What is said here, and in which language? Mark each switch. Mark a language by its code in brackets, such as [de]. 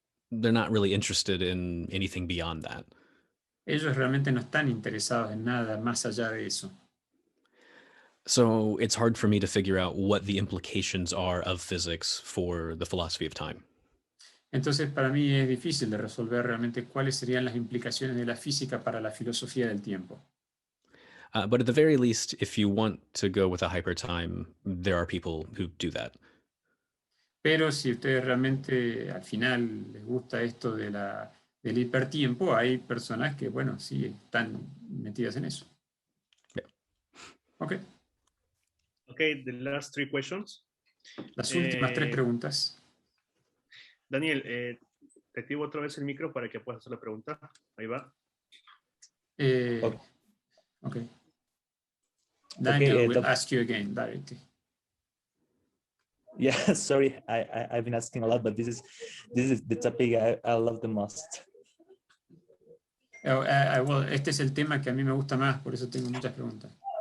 [en] They're not really interested in anything beyond that. [es] Ellos realmente no están interesados en nada más allá de eso. [en] So it's hard for me to figure out what the implications are of physics for the philosophy of time. [es] Entonces, para mí es difícil de resolver realmente cuáles serían las implicaciones de la física para la filosofía del tiempo. [en] But at the very least, if you want to go with a hypertime, there are people who do that. [es] Pero si a ustedes realmente al final les gusta esto de del hipertiempo, hay personas que, bueno, sí están metidas en eso. Yeah. Ok. [en] Okay, the last three questions. [es] Las últimas tres preguntas. Daniel, te activo otra vez el micro para que puedas hacer la pregunta. Ahí va. [en] Okay. Daniel Okay, will ask you again directly. Yeah, sorry, I've been asking a lot, but this is the topic I love the most. [es] Well, este es el tema que a mí me gusta más, por eso tengo muchas preguntas.